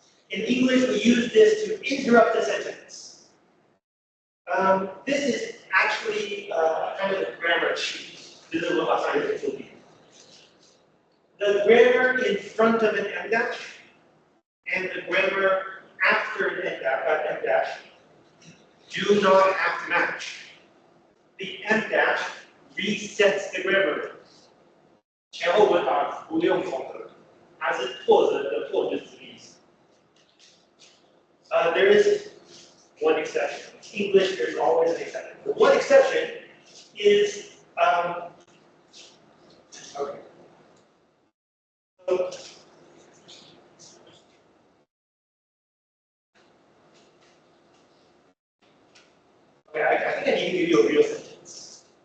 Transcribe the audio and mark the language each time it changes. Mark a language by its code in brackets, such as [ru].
[en] In English, we use this to interrupt the sentence. This is actually kind of a grammar cheat. This is what I'm trying to do. The grammar in front of an m dash and the grammar after an m dash do not have to match. The m dash resets the grammar. [zh] 前后文法不用重合，它是破折的破就是这个意思。 [en] There is one exception. In English, there's always an exception. The one exception is okay. So, okay, I think I need to give you a real sentence.